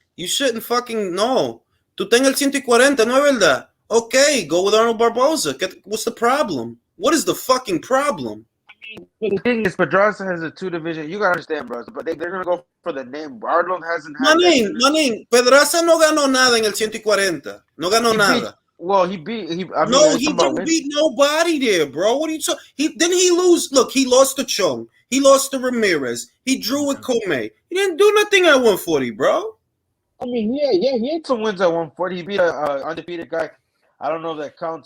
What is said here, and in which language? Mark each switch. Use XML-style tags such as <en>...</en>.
<en>You shouldn't fucking know.</en> <es>Tú ten el 140, ¿no es verdad?</es> <en>Okay, go with Arnold Barboza. What's the problem? What is the fucking problem? But the thing is, Pedraza has a 2 division. You gotta understand, bro. But they're gonna go for the name. Arnold hasn't had</en> <es>Manín, Pedraza no ganó nada en el 140. No ganó nada.</es> <en>He beat. He didn't beat nobody there, bro. What are you talking? Didn't he lose? Look, he lost to Chung. He lost to Ramirez. He drew with Comey. He didn't do nothing at 140, bro. I mean, he had some wins at 140. He beat a undefeated guy. I don't know if that counts.</en>